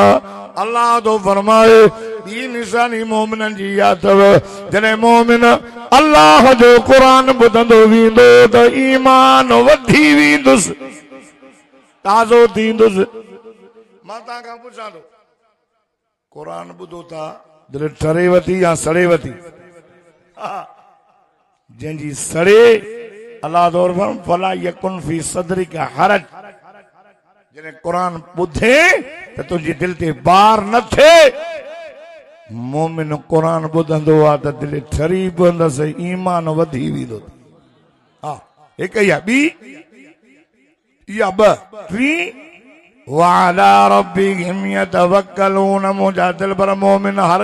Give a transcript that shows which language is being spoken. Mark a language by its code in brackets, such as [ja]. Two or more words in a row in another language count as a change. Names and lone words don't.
[sd] अल्लाह तो फरमाए ॿी निशानी मोमिननि जी इहा अथव जॾहिं मोमिन अल्लाह जो क़ुरान ॿुधंदो वेंदो त ईमान वधी वेंदुसि ताज़ो थींदुसि मां तव्हां खां पुछां थो क़ुरान ॿुधो था दिलि ठरे वती या सड़े वती जंहिंजी सड़े अल्लाह तौर [ar] فلا يكن في صدرك حرج [sd] जॾहिं क़ुरान ॿुधे त तुंहिंजी दिलि ते बार न थिए मोमिन क़ुरान ॿुधंदो आहे त दिलि ठरी पवंदसि ईमान वधी वेंदो हा हिकु इहा ॿी इहा ॿ टी [ar] وعلى ربهم يتوكلون [sd] मुंहिंजा दिलबर मोमिन हर